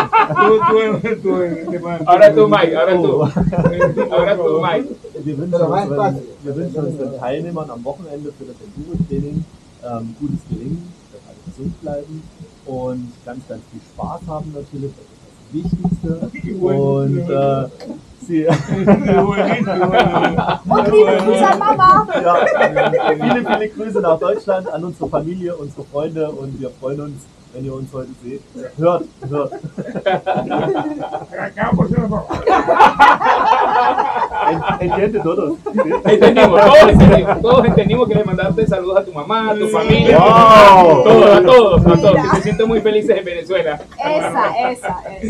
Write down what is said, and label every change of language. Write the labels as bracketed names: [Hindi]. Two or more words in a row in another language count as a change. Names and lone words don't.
[Spanish] Ahora tú, Mike, ahora tú. Ahora tú, Mike. [German] Wir wünschen unseren Teilnehmern am Wochenende für das Enduro-Training gutes Gelingen, dass alle gesund bleiben und ganz, ganz viel Spaß haben natürlich, das ist das Wichtigste. Und sie Und liebe Grüße an Mama. ja, viele, viele Grüße nach Deutschland, an unsere Familie, unsere Freunde und wir freuen uns, wenn ihr uns heute seht. Hört. [Spanish] Entiende todos. Todos entendimos que le mandaste saludos a tu mamá, a tu familia, Wow. a todos, que se sienten muy felices en Venezuela. Esa, sí.